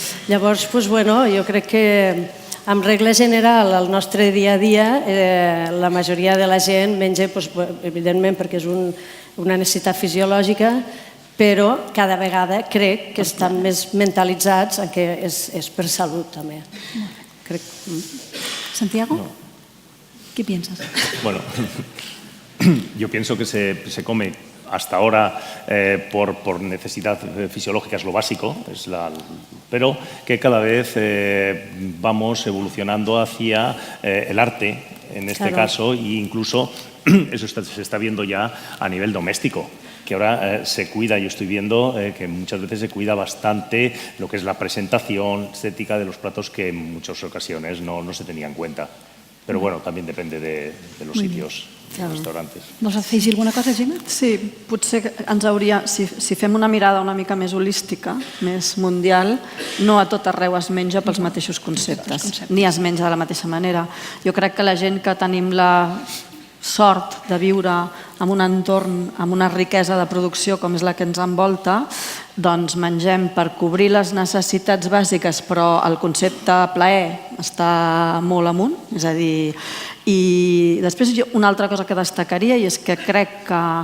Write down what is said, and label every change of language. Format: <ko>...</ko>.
<ca>Llavors, doncs, bueno, jo crec que en regla general, al nostre dia a dia, la majoria de la gent menja, evidentment, perquè és una necessitat fisiològica, però cada vegada crec que estan més mentalitzats en que és per salut, també.</ca> <es>Santiago, ¿qué piensas? Bueno, yo pienso que se come hasta ahora por necesidad fisiológica, es lo básico, pero que cada vez vamos evolucionando hacia el arte, en este caso, e incluso eso se está viendo ya a nivel doméstico, que ahora se cuida, yo estoy viendo que muchas veces se cuida bastante lo que es la presentación estética de los platos que en muchas ocasiones no se tenía en cuenta.</es> <ca>Però bueno, també depèn de los sitios, dels restaurantes. Vols afegir alguna cosa, Gemma? Sí, potser ens hauria, si fem una mirada una mica més holística, més mundial, no a tot arreu es menja pels mateixos conceptes, ni es menja de la mateixa manera. Jo crec que la gent que tenim la sort de viure en un entorn, amb una riquesa de producció com és la que ens envolta, doncs mengem per cobrir les necessitats bàsiques, però el concepte plaer està molt amunt, és a dir, i després una altra cosa que destacaria i és que crec que</ca>